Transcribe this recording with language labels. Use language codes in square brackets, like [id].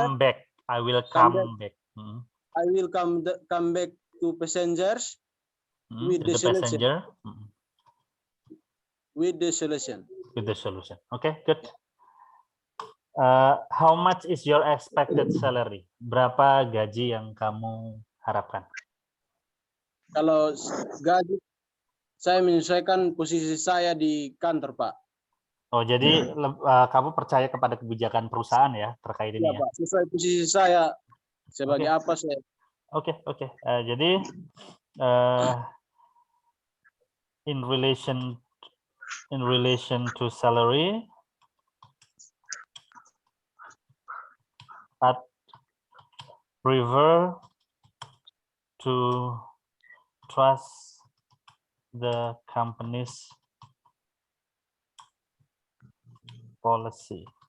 [en] come back. I will Come come back. I will come back to passengers with To the solution. passenger. With the solution. With the solution. Okay, good. How much is your expected salary? [id] Berapa gaji yang kamu harapkan? Kalau gaji, saya menyesuaikan posisi saya di kantor, Pak. Oh, jadi kamu percaya kepada kebijakan perusahaan ya terkait ini ya? Pak, sesuai posisi saya sebagai apa saya. Oke. [en] Jadi in relation to salary, I prefer to trust the company's policy.